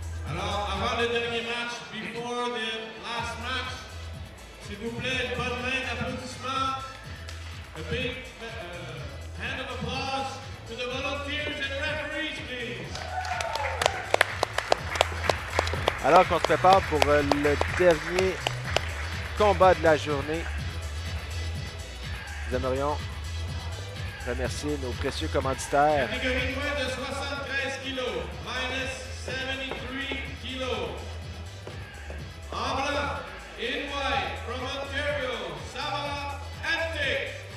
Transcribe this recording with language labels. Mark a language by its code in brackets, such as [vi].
[fr] Alors, avant le dernier match, [en] before the last match, [fr] s'il vous plaît, une bonne main d'applaudissement. [en] A big hand of applause to the volunteers and referees, please. [fr] Alors qu'on se prépare pour le dernier combat de la journée, nous aimerions remercier nos précieux commanditaires. Catégorie moins de 73 kilos, [en] minus 73 kilos. [fr] En blanc, [en] in white, from Ontario, Sava Antic.